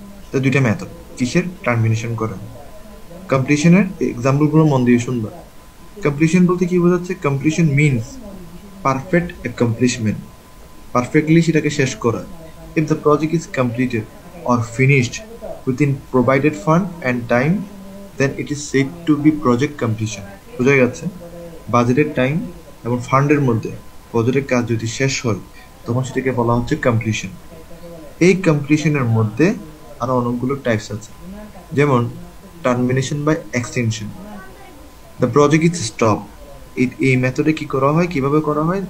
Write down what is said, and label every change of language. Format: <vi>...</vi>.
<bn>তো দুইটা মেথড কিসের টার্মিনেশন করার। কমপ্লিশনের এক্সাম্পলগুলো মন দিয়ে শুনবা। কমপ্লিশন বলতে কি বোঝাচ্ছে?</bn> <en>completion means perfect accomplishment,</en> <bn>perfectly সেটাকে শেষ করা।</bn> <en>If the project is completed or finished within provided fund and time, then it is said to be project completion.</en> <bn>বোঝা গেছে? বাজেটের টাইম এবং ফান্ডের মধ্যে প্রজেক্টের কাজ যদি শেষ হয়, তখন সেটাকে বলা হচ্ছে কমপ্লিশন। এই কমপ্লিশনের মধ্যে আরো অনেকগুলো টাইপস আছে, যেমন termination by extension.</bn> <en>the project is stop,</en> <bn>এই মেথডে কি করা হয়, কিভাবে করা হয়?</bn>